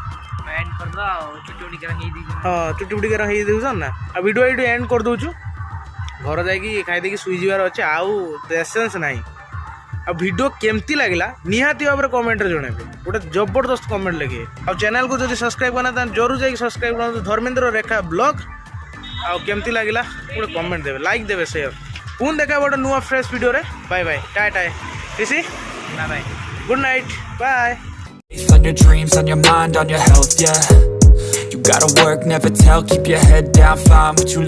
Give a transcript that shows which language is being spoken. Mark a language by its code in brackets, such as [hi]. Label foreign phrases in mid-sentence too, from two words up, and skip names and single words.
[or] ହଁ ଚୁଟି ବୁଟି କେନା ହେଇଦେଉଛନ୍ ନା ଆଉ ଭିଡ଼ିଓ ଏଇଠୁ ଏଣ୍ଡ କରିଦେଉଛୁ ଘର ଯାଇକି ଖାଇଦେଇକି ଶୋଇଯିବାର ଅଛି ଆଉ ପେସେନ୍ସ ନାହିଁ ଆଉ ଭିଡ଼ିଓ କେମିତି ଲାଗିଲା ନିହାତି ଭାବରେ କମେଣ୍ଟରେ ଜଣାଇବେ ଗୋଟେ ଜବରଦସ୍ତ କମେଣ୍ଟ ଲେଖିବେ ଆଉ ଚ୍ୟାନେଲକୁ ଯଦି ସବସ୍କ୍ରାଇବ୍ କରିନା ତାହେଲେ ଜରୁର ଯାଇକି ସବସ୍କ୍ରାଇବ୍ କରନ୍ତୁ ଧର୍ମେନ୍ଦ୍ର ରେଖା ବ୍ଲଗ୍ ଆଉ କେମିତି ଲାଗିଲା ଗୋଟେ କମେଣ୍ଟ ଦେବେ ଲାଇକ୍ ଦେବେ ସେୟାର ପୁଣି ଦେଖା ଗୋଟେ ନୂଆ ଫ୍ରେଶ୍ ଭିଡ଼ିଓରେ [en] bye bye [or] ଟାଏ ରିଷି [en] bye bye good night bye On your dreams, on your mind, on your health, yeah. You gotta work, never tell, keep your head down, find what you